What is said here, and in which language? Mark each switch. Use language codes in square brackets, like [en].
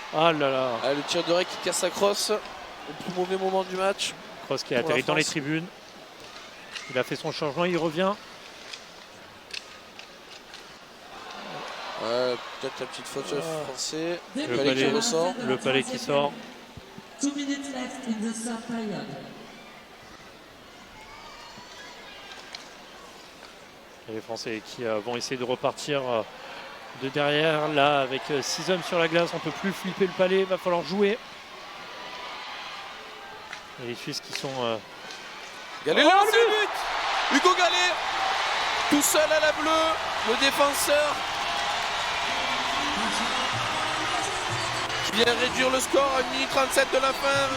[fr] Ah là là. Ah, le tir de Rey qui casse sa crosse. Au plus mauvais moment du match. Cross qui a atterri dans les tribunes. Il a fait son changement, il revient. Ouais, peut-être la petite faute français. Le palais qui ressort. Le palais qui sort. [en] 2 minutes left in the third period. [fr] Et les Français qui vont essayer de repartir de derrière. Là, avec 6 hommes sur la glace, on ne peut plus flipper le palais, il va falloir jouer. Et les Suisses qui sont... Gallet, le but Hugo Gallet, tout seul à la bleue, le défenseur qui vient réduire le score à 1 minute 37 de la fin.